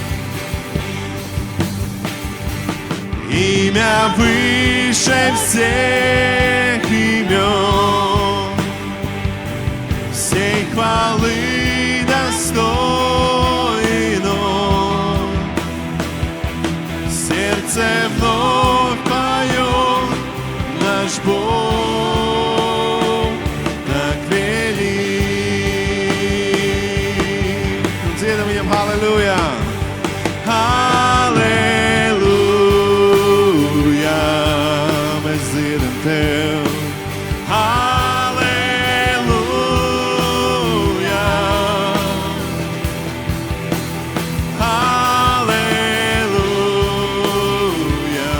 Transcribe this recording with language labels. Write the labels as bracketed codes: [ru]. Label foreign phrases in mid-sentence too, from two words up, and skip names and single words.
[ru] Имя выше всех имен, всей хвалы достоин Он. Сердце вновь поет, наш Бог так велик. [lv] Dziedam viņam halleluja! Halleluja! Mēs dziedam Tev. Halleluja! Halleluja!